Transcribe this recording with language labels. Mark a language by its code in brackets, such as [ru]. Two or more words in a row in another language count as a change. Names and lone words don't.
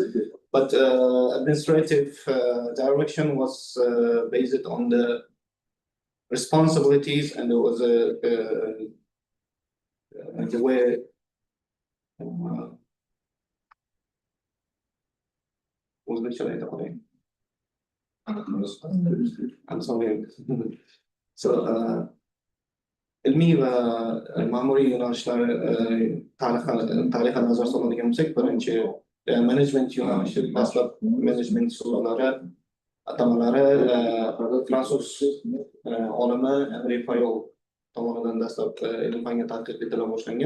[en] But administrative direction was based on the responsibilities, and there was the way I'm sorry. [uz] So ilmiy va ma'muriy yo'nalishlar tarixiy nazar soladigan bo'lsak, birinchi management yo'nalishi, dastlab management usullari atamalari fransuz olimi Henri Fayol tomonidan dastlab ilm fanga tadqiq etila boshlangan.